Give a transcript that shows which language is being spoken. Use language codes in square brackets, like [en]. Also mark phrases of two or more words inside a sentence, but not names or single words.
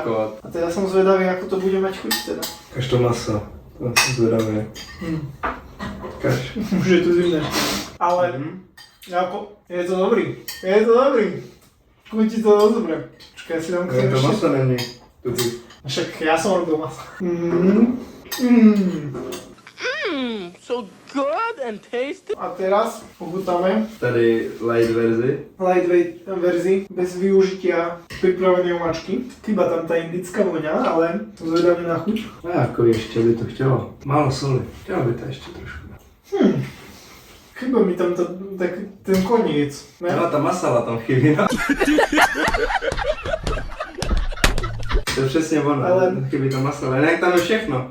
[sk] A teda som zvedavý, ako to bude mať chuť teda. [cs] Kaž to maso. To jsem zvedavý. Kaž. [sk] Už je to zimné. Ale ako, je to dobrý. Je to dobrý. Chutí to dosť dobre. Počkaj, ja si dám [cs] To maso není. Tudy. [sk] Však ja som robil maso. [en] So good and tasty. [sk] A teraz pochutáme [cs] Tady light verzi. [sk] lightweight verzii bez využitia pripravenej omáčky. Chýba tam tá indická voňa, ale to zvedáme na chuť. [cs] A jako ještě by to chtělo. Málo soli. Chtělo by to ještě trošku. [sk] Chýba mi tam tak ten koniec. [cs] Ne? No, ta masala tam chybí, no. To je přesně ono, Ale- chybí to masalo, jinak tam je všechno.